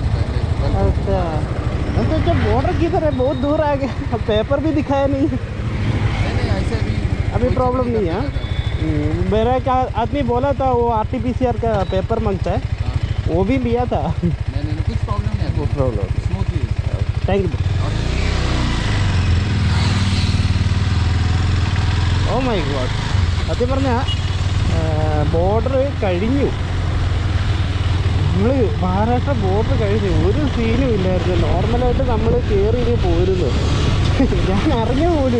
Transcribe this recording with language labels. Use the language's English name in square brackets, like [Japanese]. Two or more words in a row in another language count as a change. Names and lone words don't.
[Hindi] अच्छा मैं तो जब बॉर्डर किधर है बहुत दूर आ गया पेपर भी दिखाया नहीं नहीं ऐसे अभी प्रॉब्लम नहीं है मेरा एक आदमी बोला था वो RT-PCR का पेपर मांगता है वो भी लिया था नहीं कुछ प्रॉब्लम नहीं है वो प्रॉब्लम स्मूथली [English] thank you oh my god [Malayalam] സത്യം പറഞ്ഞാൽ ബോർഡർ കഴിഞ്ഞു നമ്മൾ മഹാരാഷ്ട്ര ബോർഡർ കഴിഞ്ഞു ഒരു സീനും ഇല്ലായിരുന്നു നോർമലായിട്ട് നമ്മൾ കയറി ഇനി പോയിരുന്നു ഞാൻ അറിഞ്ഞ പോലും